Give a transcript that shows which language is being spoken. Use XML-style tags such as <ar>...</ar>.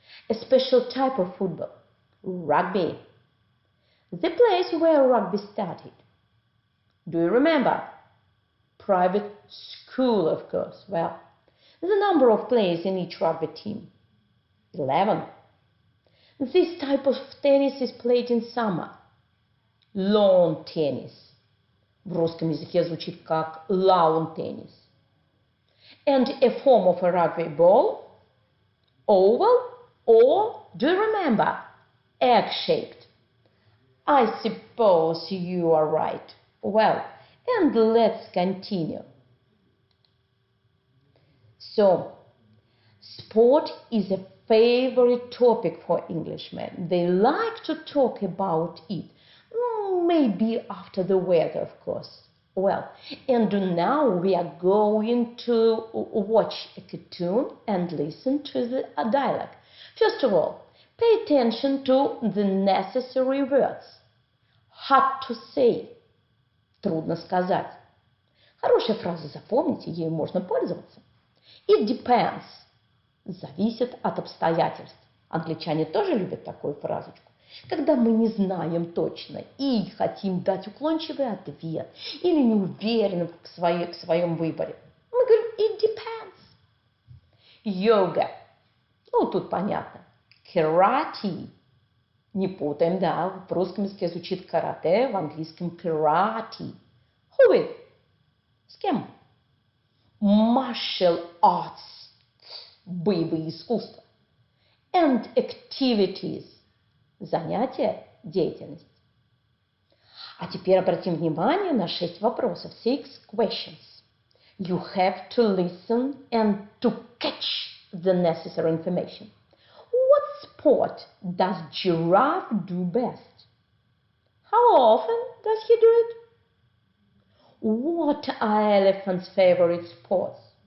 <en>A special type of football, rugby. The place where rugby started. Do you remember? Private school, of course. Well, the number of players in each rugby team, 11. This type of tennis is played in summer. Lawn tennis.</en> <ru>В русском языке звучит как lawn tennis.</ru> <en>And a form of a rugby ball, oval or, do you remember, egg-shaped. I suppose you are right. Well, and let's continue. So, sport is a favorite topic for Englishmen. They like to talk about it. Maybe after the weather, of course. Well, and now we are going to watch a cartoon and listen to the dialogue. First of all, pay attention to the necessary words. Hard to say.</en> <ru>Трудно сказать. Хорошая фраза, запомните, ею можно пользоваться.</ru> <en>It depends.</en> <ru>Зависит от обстоятельств. Англичане тоже любят такую фразочку. Когда мы не знаем точно и хотим дать уклончивый ответ или не уверены в своем выборе, мы говорим</ru> <en>it depends.</en> <ru>Йога. Ну, тут понятно. Karate. Не путаем, да, в русском языке звучит карате, в английском karate.</ru> <en>Who with?</en> <ru>С кем?</ru> <en>Martial arts.</en> <ru>Боевые искусства.</ru> <en>And activities.</en> <ru>Занятие, деятельность. А теперь обратим внимание на 6 вопросов.</ru> <en>6 questions. You have to listen and to catch the necessary information. What sport does giraffe do best? How often does he do it? What are elephant's favorite sports?</en>